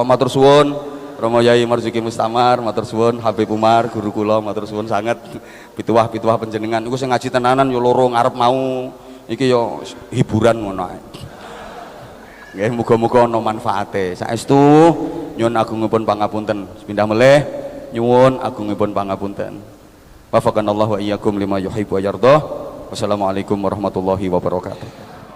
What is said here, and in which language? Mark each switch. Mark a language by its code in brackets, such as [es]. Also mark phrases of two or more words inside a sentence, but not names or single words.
[jv] Matur suwun Romo Yai Marzuki Mustamar, matur suwun Habib Umar guru kula, matur suwun sanget pituwah-pituwah panjenengan. Iku sing ngaji tenanan yo loro ngarep mau. Iki yo hiburan ngono ae. Nggih, muga-muga ana manfaate. Saestu nyuwun agungipun pangapunten. Pindah melih nyuwun agungipun pangapunten. [ar] وفقنا الله وإياكم لما يحب ويرضى. والسلام عليكم ورحمة الله وبركاته.